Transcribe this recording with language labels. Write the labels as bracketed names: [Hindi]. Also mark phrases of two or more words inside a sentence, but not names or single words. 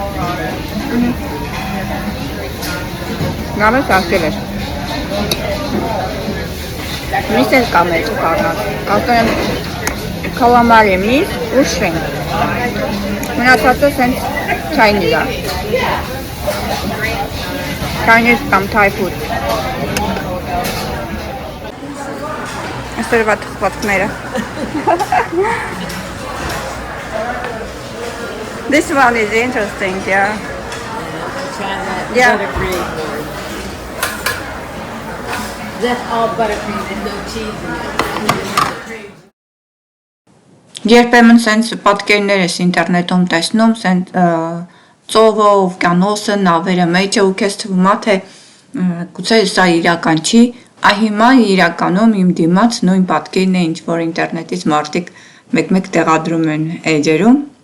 [Armenian] Նավը սարքել էր։ Միս էլ կա մեջ կարնած։ Ասում եմ կալամարի միս ու շրիմպ։ Մնացածը սենց Chinese է։ [English] Chinese կամ Thai food։ [Armenian] Այսօրվա թխվածքները։ [English] This one is interesting, yeah. Yeah. Buttercream. That's all buttercream and no cheese in it. [Armenian] Երբեմն սենց պատկերներ ես ինտերնետում տեսնում, սենց ծովը, օվկիանոսը, նավերը մեջը ու քեզ թվում է թե գուցե սա իրական չի, այ հիմա իրականում իմ դիմաց նույն պատկերն է, ինչ որ ինտերնետից մարդիկ մեկ-մեկ տեղադրում են էջերում,